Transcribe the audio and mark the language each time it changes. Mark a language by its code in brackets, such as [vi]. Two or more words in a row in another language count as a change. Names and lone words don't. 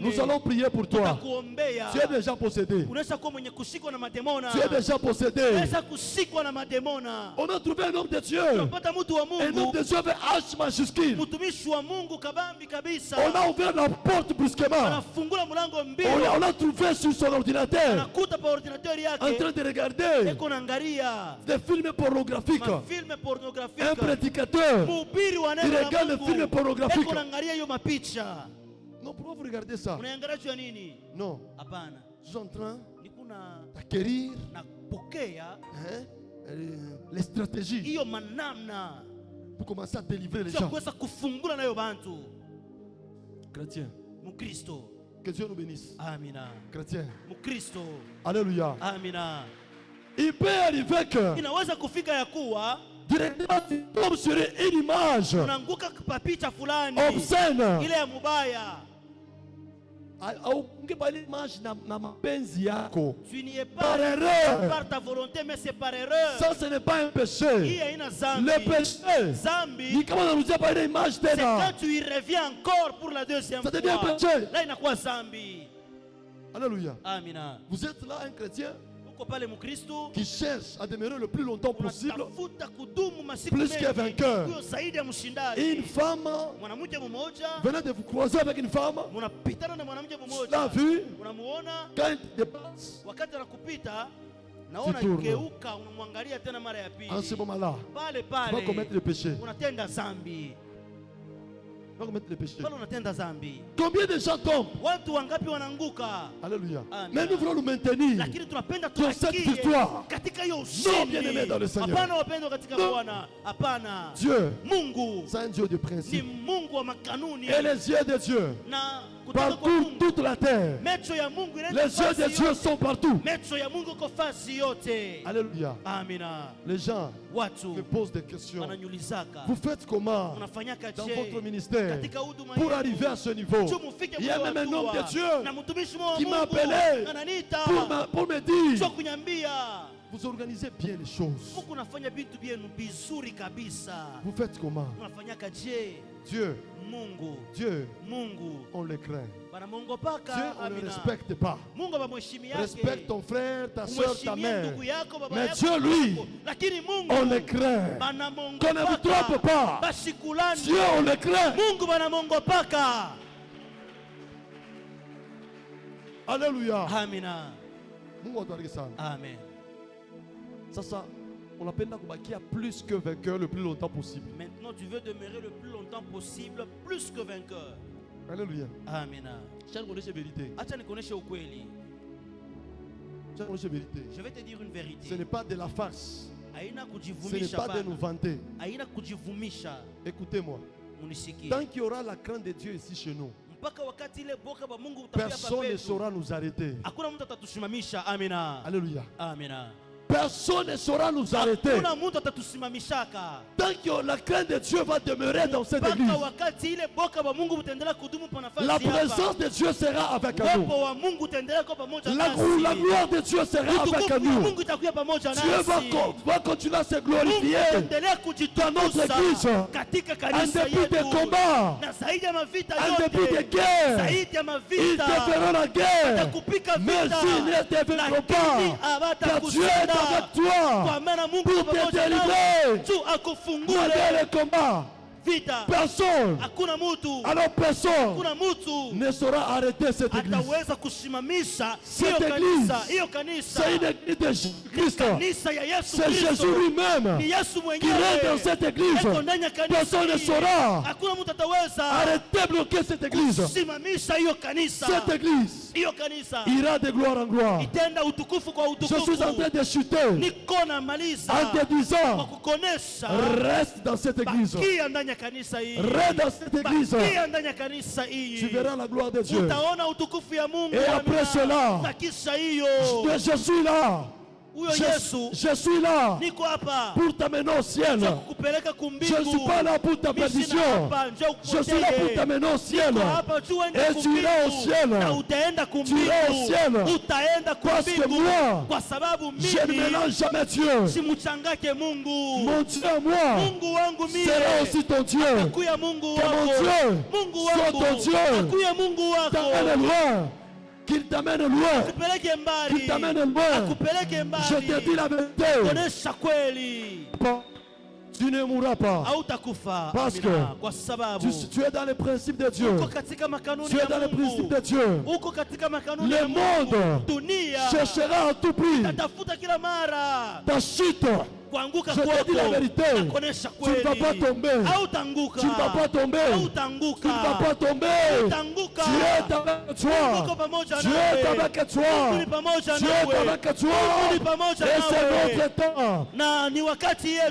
[fr] Nous allons prier pour toi. [sw] Tutakuombea. [fr] Tu es déjà possédé. [sw] Unaweza kuwa mwenye kushikwa na mademona. [fr] Tu es déjà possédé. [sw] Unaweza kushikwa na mademona. [fr] On a trouvé un homme de Dieu. [sw] Tunapata mtu wa [fr] Un homme [sw] Mungu, [fr] de Dieu avec H majuscule. [sw] mtumishi wa Mungu kabambi kabisa. [fr] On a ouvert la porte brusquement. [sw] Anafungula mlango mbio. [fr] On l'a trouvé sur son ordinateur. [sw] Anakuta pa ordinateur [fr] En [sw] yake. [fr] train de regarder [sw] Eko naangalia [fr] des films pornographiques. [sw] mafilme [fr] Un pornographique. prédicateur. [sw] Mhubiri wa [fr] Il [sw] neno la [fr] regarde les films [sw] Mungu. [fr] pornographiques. [sw] Eko naangalia hiyo mapicha. [fr] Non, pourquoi vous regardez ça? [sw] Unaangalia juu ya nini? [fr] Non. [sw] Hapana. [fr] Je suis en train [sw] Nikuna [fr] d'acquérir [sw] napokea [fr] les stratégies [sw] hiyo manamna [fr] pour commencer à délivrer les [sw] sio [fr] gens. [sw] kuweza kufungula nayo bantu. [fr] Chrétiens, [sw] Mkristo. [fr] que Dieu nous bénisse. [sw] Amina. [fr] Chrétiens, [sw] Mkristo. [fr] alléluia. [sw] Amina. [fr] Il peut arriver que [sw] Inaweza kufika ya kuwa [fr] directement tu tombes sur une image [sw] unaanguka kwa picha fulani [fr] obscène. [sw] ile ya mubaya. Ungepa ile image na mapenzi yako. [fr] Tu n'y es Par pas erreur. par ta volonté, mais c'est par erreur. Ça, ce n'est pas un [sw] Hii [fr] péché. [sw] haina zambi. [fr] Le péché, [sw] Zambi, ni kama unarudia par ile image [fr] c'est [sw] tena. [fr] quand tu y reviens encore pour la deuxième Ça fois. devient péché. [sw] Là inakuwa zambi. [fr] Alléluia. [sw] Amina. [fr] Vous êtes là, un chrétien [sw] Uko pale Mkristo [fr] qui cherche à demeurer le plus longtemps possible. [sw] unatafuta kudumu masiku [fr] Plus que vainqueur. [sw] huyo zaidi ya [fr] Et [sw] mshindaji. [fr] une femme [sw] Mwanamke mmoja [fr] venait de vous croiser avec une femme. [sw] munapitana na mwanamke [fr] La [sw] mmoja, [fr] vue, [sw] unamuona [fr] quand il dépasse, [sw] wakati anakupita, naona [fr] tournes. [sw] geuka, unamwangalia tena mara ya pili. [fr] en ce moment-là, [sw] Pale [fr] tu vas commettre [sw] pale [fr] le péché. [sw] unatenda zambi, [fr] Tu vas commettre le péché. [sw] pale unatenda zambi. [fr] Combien de gens tombent? [sw] Watu wangapi wanaanguka? [fr] Alléluia. [sw] Amen. [fr] Mais nous voulons nous maintenir. [sw] Lakini tunapenda [fr] Dans cette [sw] tubakie [fr] victoire. [sw] katika hiyo [fr] bien-aimés dans le [sw] ushindi. [fr] Seigneur. [sw] Hapana wapendwa katika [fr] Non. [sw] Bwana, hapana. [fr] Dieu, [sw] Mungu [fr] c'est un Dieu de [sw] ni [fr] principe. [sw] Mungu wa makanuni [fr] Et les yeux de Dieu, [sw] na kutoka kwa [fr] partout, Mungu. toute la terre. [sw] Macho ya Mungu inaenda [fr] Les yeux de [sw] fasi [fr] Dieu [sw] yote. [fr] sont partout. [sw] Macho ya Mungu iko fasi yote. [fr] Alléluia. [sw] Amina. [fr] Les gens [sw] Watu [fr] me posent des questions. [sw] wananyulizaka, [fr] Vous faites comment [sw] unafanyaka [fr] dans je votre ministère [sw] katika huduma [fr] pour [sw] yenu? [fr] arriver à ce niveau? [sw] Juu mufike [fr] Il y a [sw] mule [fr] même un homme [sw] hatua. [fr] de Dieu [sw] na mtumishi wa [fr] qui m'a Mungu appelé [sw] ananiita [fr] pour me dire, [sw] sio kunyambia [fr] vous organisez bien les choses. [sw] Mungu unafanya vitu vyenu vizuri kabisa. [fr] Vous faites comment? [sw] Unafanyaka je? [fr] Dieu, [sw] Mungu [fr] on le craint. [sw] banamwongopaka. [fr] Dieu, on ne le respecte pas. [sw] Mungu abamheshimi yake. [fr] Respecte ton frère, ta soeur, ta [sw] Umheshimie [fr] mère. [sw] ndugu yako, baba [fr] Mais [sw] yako, [fr] Dieu, lui, [sw] yako. Lakini Mungu [fr] on le craint. Qu'on ne vous trompe pas. [sw] Bashikulani. [fr] Dieu, on le craint. [sw] Mungu banamwongopaka. [fr] Alléluia. [sw] Amina. Mungu atubariki sana. Amen. Sasa unapenda kubakia [fr] plus que vainqueur le plus longtemps possible. Maintenant Seigneur, tu veux demeurer le plus longtemps possible, plus que vainqueur. Alléluia. [sw] Amen. [fr] Je connais la vérité. [sw] Acha nikuoneshe ukweli. [fr] Je connais la vérité. Je vais te dire une vérité. Ce n'est pas de la farce. [sw] Haina [fr] Ce n'est [sw] kujivumisha [fr] pas de [sw] bana. [fr] nous vanter. [sw] Haina kujivumisha. [fr] Écoutez-moi. [sw] Munisikie. [fr] Tant qu'il y aura la crainte de Dieu ici chez nous, [sw] Mpaka wakati ile boka ba Mungu utakuwa [fr] personne ne [sw] papetu. [fr] saura nous arrêter. [sw] Hakuna mtu atatusimamisha. Amina. [fr] Alléluia. [sw] Amina. [fr] Personne ne saura nous arrêter. [sw] Hakuna mtu atatusimamishaka. [fr] Tant que la crainte de Dieu va demeurer dans cette église, [sw] Mpaka wakati ile boka ba Mungu utaendelea kudumu pa nafasi [fr] la [sw] hapa. [fr] présence de Dieu sera avec nous. [sw] Uwepo wa Mungu utaendelea kuwa pamoja [fr] La [sw] nasi. [fr] gloire de Dieu sera avec [sw] Utukufu wa [fr] nous. [sw] Mungu itakuwa pamoja [fr] Dieu [sw] nasi. [fr] va continuer à se [sw] Mungu [fr] glorifier [sw] ataendelea [fr] dans notre [sw] kujitukuza [fr] église. [sw] katika [fr] En [sw] kanisa [fr] dépit des [sw] yetu. [fr] combats, [sw] Na zaidi ya mavita [fr] en dépit des [sw] yote, [fr] guerres, [sw] zaidi ya [fr] ils [sw] mavita, [fr] déferont la guerre. [sw] atakupika [fr] Mais [sw] vita, [fr] s'ils ne déferont [sw] lakini [fr] pas, car Dieu est [sw] hawatakushinda. [fr] avec toi [sw] Kwa maana Mungu [fr] pour [sw] yuko [fr] te [sw] pamoja nawe, [fr] délivrer [sw] tu [fr] malgré [sw] akufungule [fr] les combats. [sw] vita. [fr] Personne, [sw] Hakuna mtu, [fr] alors personne [sw] hakuna mtu [fr] ne saura arrêter cette église. [sw] ataweza kusimamisha hiyo [fr] Cette [sw] kanisa, [fr] église, [sw] hiyo kanisa. [fr] c'est une église de Jésus-Christ. [sw] Kanisa ya Yesu [fr] C'est Jésus [sw] Kristo. [fr] lui-même [sw] Ni Yesu [fr] qui règne dans [sw] mwenyewe. [fr] cette église. [sw] Eko ndani ya kanisa [fr] Personne ne [sw] hii. [fr] saura [sw] Hakuna mtu ataweza [fr] arrêter, bloquer cette église. [sw] kusimamisha hiyo kanisa. [fr] Cette église [sw] Hiyo kanisa [fr] ira de gloire en gloire. [sw] itenda utukufu kwa [fr] Je [sw] utukufu. [fr] suis en train de chuter [sw] Niko na maliza [fr] en te [sw] kwa [fr] disant, [sw] kukonesha [fr] reste dans cette église. [sw] bakia ndani ya kanisa hii. [fr] Reste dans cette église. [sw] Bakia ndani ya kanisa hii. [fr] Tu verras la gloire de Dieu. [sw] Utaona utukufu ya Mungu. [fr] Et après [sw] Amina. [fr] cela, [sw] na kisha hiyo [fr] Je suis là. [sw] huyo Yesu [fr] Je suis là [sw] niko hapa [fr] pour t'amener au ciel. [sw] njoo kukupeleka [fr] Je [sw] kumbingu. [fr] ne suis pas là pour ta [sw] Mimi sina [fr] perdition. [sw] hapa, njoo [fr] Je suis là pour [sw] ukupotee. [fr] t'amener au ciel. [sw] Niko hapa tu uende [fr] Et tu iras au [sw] kumbingu. [fr] ciel. [sw] Na utaenda kumbingu. [fr] iras au ciel. [sw] Utaenda [fr] Parce que [sw] kumbingu. [fr] moi, [sw] Kwa sababu [fr] Je ne [sw] mimi [fr] mélange jamais Dieu. [sw] simchangake Mungu. [fr] Mon Dieu à moi [sw] Mungu wangu mimi [fr] sera aussi ton Dieu. [sw] akuya Mungu [fr] Que mon [sw] wako. [fr] Dieu [sw] Mungu [fr] soit [sw] wangu [fr] ton Dieu. [sw] akuya Mungu [fr] T'amène [sw] wako. [fr] loin. Qu'il t'amène loin. [sw] Akupeleke mbali. [fr] Qu'il t'amène loin. [sw] Akupeleke mbali. [fr] Je te dis la vérité. [sw] Onesha kweli. [fr] Tu ne mourras pas. [sw] Hautakufa. [fr] Parce [sw] Amina. [fr] que [sw] Kwa sababu [fr] tu es dans les principes de Dieu. [sw] uko katika makanuni [fr] Tu es [sw] ya [fr] dans les principes [sw] Mungu. [fr] de Dieu. [sw] Uko katika makanuni [fr] Le [sw] ya Mungu. [fr] monde [sw] Dunia [fr] cherchera à tout prix [sw] tatafuta kila mara [fr] ta chute. [sw] kuanguka [fr] Je te [sw] kwako. [fr] dis la vérité. [sw] Nakuonesha [fr] Tu ne vas [sw] kweli. [fr] pas tomber. [sw] Hautaanguka. [fr] Tu ne vas pas tomber. [sw] Hautaanguka. [fr] Tu ne vas pas tomber. [sw] Hautaanguka. [fr] Dieu est avec [sw] Mungu [fr] toi. [sw] uko pamoja [fr] Dieu [sw] nawe. [fr] est avec toi. [sw] Mungu ni pamoja [fr] Dieu est [sw] nawe. [fr] avec toi. [sw] Mungu ni pamoja [fr] Et c'est [sw] nawe. [fr] notre temps. [sw] Na ni wakati yetu.